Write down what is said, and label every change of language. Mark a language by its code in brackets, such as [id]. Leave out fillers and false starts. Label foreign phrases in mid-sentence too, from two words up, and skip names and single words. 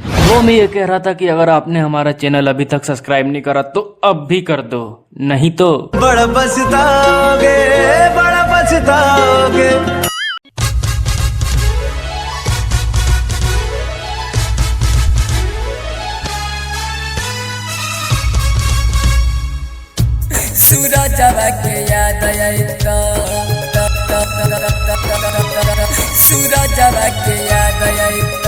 [hi] वो मैं ये कह रहा था कि अगर आपने हमारा चैनल अभी तक सब्सक्राइब नहीं करा तो अब भी कर दो, नहीं तो बड़ा पछताओगे, बड़ा पछताओगे। सूरज के याद आइता, सूरज के याद आइता।